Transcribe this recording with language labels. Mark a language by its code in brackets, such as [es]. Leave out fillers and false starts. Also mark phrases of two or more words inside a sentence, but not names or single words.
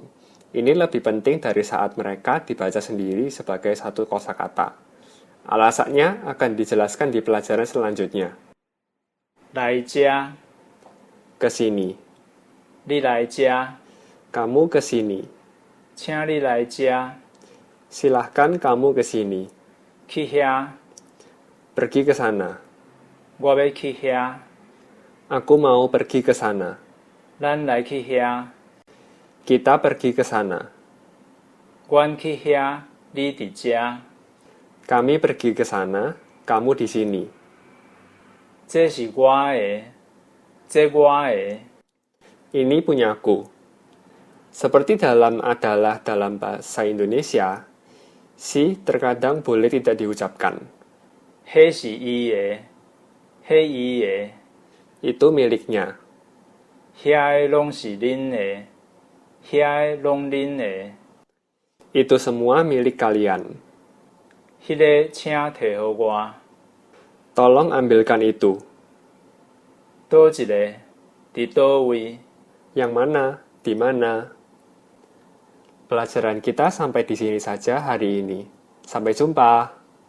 [id] Ini lebih penting dari saat mereka dibaca sendiri sebagai satu kosakata. Alasannya akan dijelaskan di pelajaran selanjutnya. [nan] 来遮 [id] Ke sini. [nan] 你来遮 [id] Kamu ke sini. [nan] 请你来遮 [id] Silahkan kamu ke sini. [nan] 去遐 [id] Pergi ke sana. [nan] 我要去遐 [id] Aku mau pergi ke sana. [nan] 咱来去遐 [id] Kita pergi ke sana. [nan] 阮去遐你伫遮 [id] Kami pergi ke sana, kamu di sini. [nan] 这是我的这我的 [id] Ini punyaku. Seperti dalam adalah dalam bahasa Indonesia, si terkadang boleh tidak diucapkan. [nan] 迄是伊的迄伊的 [id] Itu miliknya. [nan] 遐的拢是恁的遐的拢恁的 [id] Itu semua milik kalian. [nan] 迄个请摕互我 [id] Tolong ambilkan itu. [nan] 倒一个伫倒位 [id] Yang mana? Di mana? Pelajaran kita sampai di sini saja hari ini. Sampai jumpa.